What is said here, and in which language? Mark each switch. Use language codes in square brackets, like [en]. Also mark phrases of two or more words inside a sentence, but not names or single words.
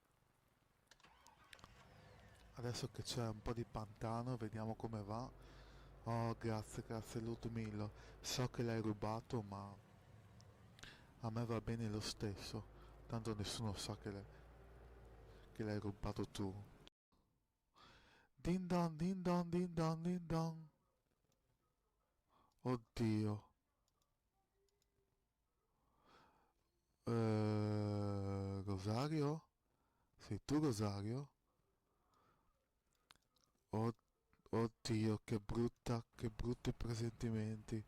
[it] Adesso che c'è un po' di pantano, vediamo come va. Oh, grazie, grazie Ludmillo. So che l'hai rubato, ma a me va bene lo stesso. Tanto nessuno sa che l'hai rubato tu. Din don, din don, din don, din don. Oddio. Rosario? Sei tu Rosario? Oh, oddio, che brutti presentimenti.